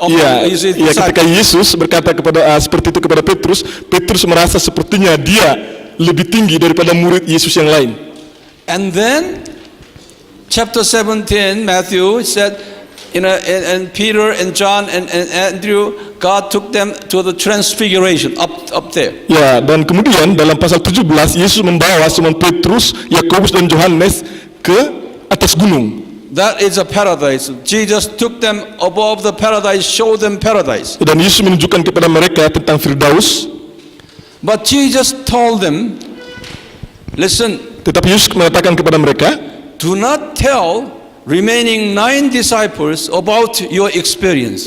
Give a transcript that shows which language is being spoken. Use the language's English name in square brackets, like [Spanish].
[Indonesian] Iya, ketika Yesus berkata seperti itu kepada Petrus, Petrus merasa sepertinya dia lebih tinggi daripada murid Yesus yang lain. [English] And then chapter 17, Matthew said, and Peter and John and Andrew, God took them to the transfiguration up there. [Indonesian] Ya, dan kemudian dalam pasal 17 Yesus membawa Simon Petrus, Yakobus dan Yohanes ke atas gunung. [English] That is a paradise. Jesus took them above the paradise, showed them paradise. [Indonesian] Dan Yesus menunjukkan kepada mereka tentang Firdaus. [English] But Jesus told them, listen. [Indonesian] Tetapi Yesus mengatakan kepada mereka, [English] do not tell remaining 9 disciples about your experience.